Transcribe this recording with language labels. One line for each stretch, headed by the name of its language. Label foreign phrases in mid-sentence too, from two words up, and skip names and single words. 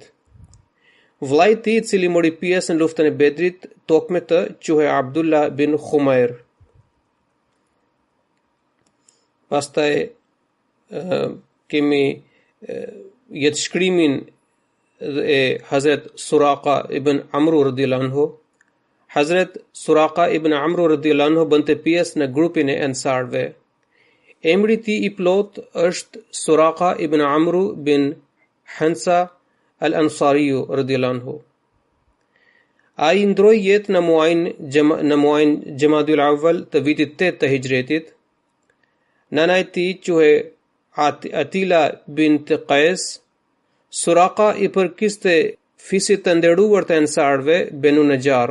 Albanian: Vllai i tij, i cili mori pjesë në luftën e Bedrit, tokme të quhej Abdullah bin Khumair. Pastaj kemi jetëshkrimin e Hazrat Suraqa ibn Amru
Arabic: رضي الله عنه.
Albanian: Hazrat Suraqa ibn Amru
Arabic: رضي الله عنه
Albanian: bënte pjesë në grupin e Ansarve. Emri i tij i plot është Suraqa ibn Amru bin Hansa al-Ansari
Arabic: رضي الله عنه.
Albanian: Ai ndroi jetë në muajin Jamadul Awwal të vitit 8 të Hijretit. Nana e tij quhej Atila bint Qais, Suraka I përkiste fisit të nderuar të Ansarve, Banu Najjar.